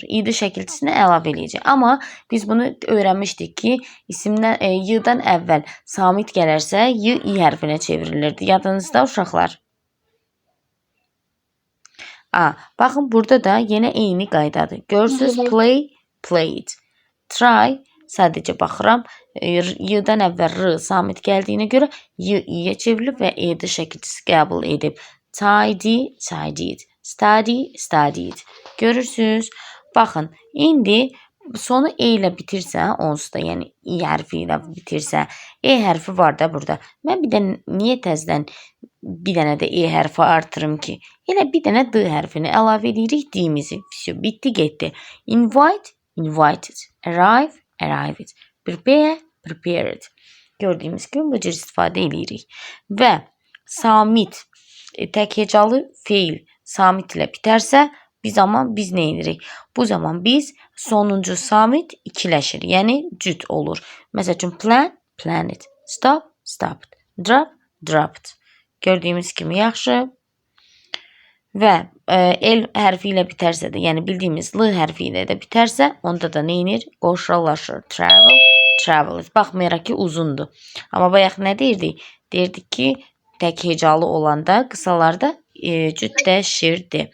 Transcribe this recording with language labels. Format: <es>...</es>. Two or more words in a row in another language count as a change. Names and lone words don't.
<az>İd şəkilçisini əlavə eləyəcək. Amma biz bunu öyrənmişdik ki, isimdən y-dan əvvəl samit gələrsə y i hərfinə çevrilirdi. Yadınızda uşaqlar? Baxın, burada da yenə eyni qaydadır. Görürsünüz,</az> <en>play, played. Try,</en> <az>sadəcə baxıram. Y-dan əvvəl r samit gəldiyinə görə y i-yə çevrilib və ed şəkilçisi qəbul edib.</az> <en>Tidy, tidied. Study, studied.</en> <az>Görürsünüz? Baxın, indi sonu e ilə bitirsə, onsuz da, yəni i hərfi ilə bitirsə, e hərfi var da burada. Mən bir dənə, niyə təzədən bir dənə də e hərfi artırım ki? Elə bir dənə d hərfini əlavə edirik d-imizi. Bitdi, getdi.</az> <en>Invite, invited. Arrive, arrived. Prepare, prepared.</en> <az>Gördüyümüz kimi bu cür istifadə edirik. Və samit, tək hecalı feil samit ilə bitərsə, biz nə edirik? Bu zaman biz sonuncu samit ikiləşir, yəni cüt olur. Məsəl üçün</az> <en>plan, planned. Stop, stopped. Drop, dropped.</en> <az>Gördüyümüz kimi yaxşı. Və l hərfi ilə bitərsə də, yəni bildiyimiz l hərfi ilə də bitərsə, onda da nə edir? Qoşullaşır.</az> <en>Travel, traveled.</en> <az>Baxmayaraq ki, uzundur. Amma bayaq nə deyirdik? Deyirdik ki, tək hecalı olanda qısalarda cütləşirdi.</az>